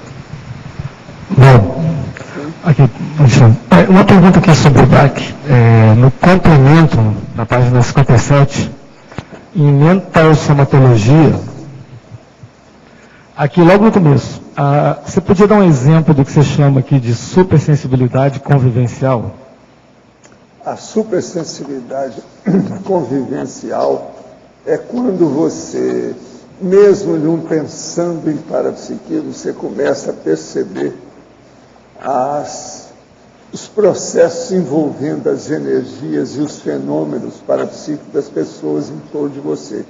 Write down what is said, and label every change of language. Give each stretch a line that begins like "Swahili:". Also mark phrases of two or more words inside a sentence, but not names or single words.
Portuguese: Bom, aqui, uma pergunta aqui sobre o DAC. No complemento, na página 57, em mentalsomatologia, aqui logo no começo, você podia dar um exemplo do que você chama aqui de supersensibilidade convivencial? A supersensibilidade convivencial é quando você, mesmo não pensando em parapsiquismo, você começa a perceber os processos envolvendo as energias e os fenômenos parapsíquicos das pessoas em torno de você.